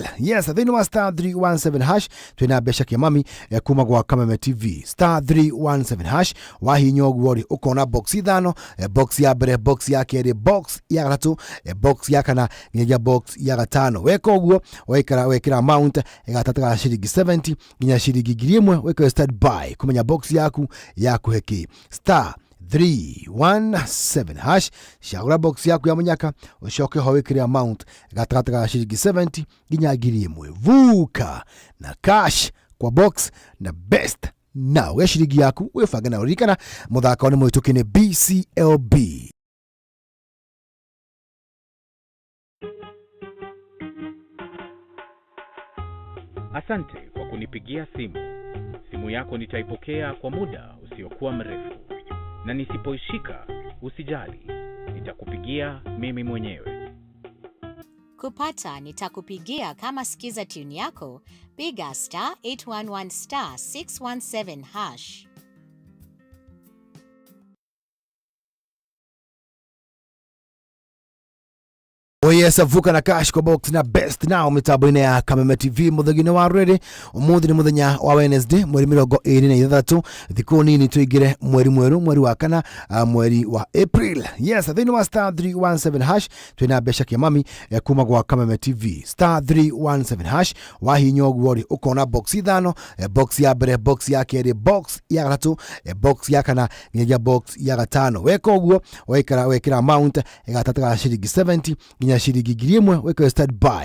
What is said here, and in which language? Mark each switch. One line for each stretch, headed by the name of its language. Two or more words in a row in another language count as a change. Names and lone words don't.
Kikuyu: Yes, thini wa star 317 hash twina besha kiamami kuma gwa Kameme TV. Star 317 hash wahinyo gwori ukona box ithano, box ya mbere, box ya keri, box ya gatatu, box ya kana nginya box ya gatano. Weka uguo wekira amount gatatu shilingi 70 nginya shilingi 1000 weka
English: start by
Kikuyu: kumenya box yaku heki. Star 317 hash shagura box yaku ya munyaka ushoke ho wekira amount gatatu shilingi 70 nginya 1000 vuka na cash kwa box na best na we shilingi yaku wefaga na urikana muthaka one muitukine BCLB.
Swahili: Asante kwa kunipigia simu. Simu yako nitaipokea kwa muda usiokuwa mrefu. Na nisipoishika, usijali. Nitakupigia mimi mwenyewe. Kupata nitakupigia kama sikiza tune yako, piga star 811 star 617 hash.
Kikuyu: Yes, vuka na cash kwa box na best now mitabone ya Kameme TV muthagine wa ready umuthi ni muthenya wa Wednesday mweri 23 thiku nini tuigire mweri mweru mweri wa kana mweri wa April. Yes, thini wa star 317 hash twina besha kiamami kuma gwa Kameme TV. Star 317 hash wahinyo gwori ukona box ithano, box ya mbere, box ya keri, box ya gatatu, box ya kana nginya box ya gatano. Weka uguo wekira amount gatatu shilingi 70 nginya shilingi 1000 weka
English: start by